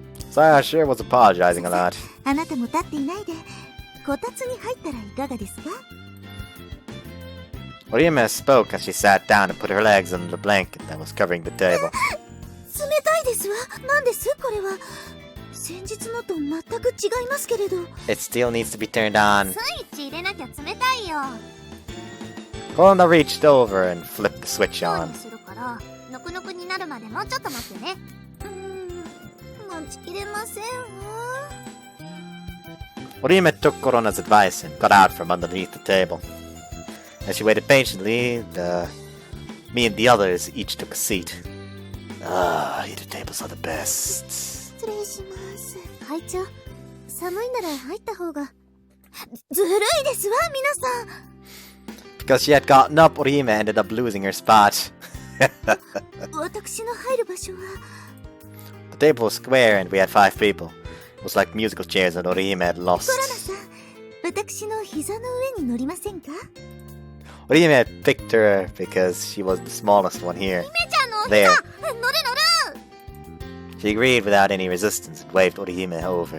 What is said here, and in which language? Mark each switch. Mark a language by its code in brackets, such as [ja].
[en] Saya sure was apologizing a lot. [ja] あなたも立っていないでこたつに入ったらいかがですか？ [en] Orihime spoke as she sat down and put her legs under the blanket that was covering the table. [ja] 冷たいですわ。なんですこれは。先日のと全く違いますけれど。 [en] It still needs to be turned on. [ja] スイッチ入れなきゃ冷たいよ。 [en] Korona reached over and flipped the switch on. [ja] するからぬくぬくになるまでもうちょっと待ってね。待ちきれませんわ。 [en] Orihime took Korona's advice and got out from underneath the table. As she waited patiently, me and the others each took a seat. Heated tables are the best. [ja] 失礼します。会長、寒いなら入った方が。ずるいですわ、皆さん。 [en] Because she had gotten up, Orihime ended up losing her spot. [ja] 私の入る場所は。 [en] The table was square and we had 5 people. It was like musical chairs that Orihime had lost. [ja] コロナさん、私の膝の上に乗りませんか？ [en] Orihime had picked her because she was the smallest one here. [ja] 姫ちゃんのお膝、 [en] There. [ja] 乗る乗る。 [en] She agreed without any resistance and waved Orihime over.